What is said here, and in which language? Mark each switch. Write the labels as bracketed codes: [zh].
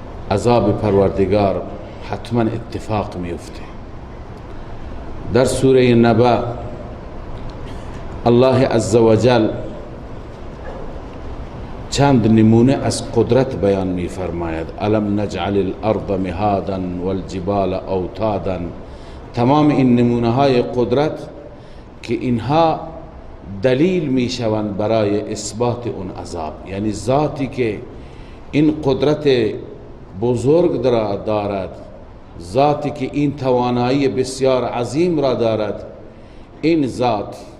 [fa] عذاب پروردگار حتما اتفاق میفته. در سوره نبأ الله عزوجل چند نمونه از قدرت بیان می فرماید. [ar] الم نجعل الارض مهادا والجبال اوتادا. [fa] تمام این نمونه های قدرت که اینها دلیل می شوند برای اثبات اون عذاب، یعنی ذاتی که این قدرت بزرگ دارد، ذاتی که این توانایی بسیار عظیم را دارد، این ذات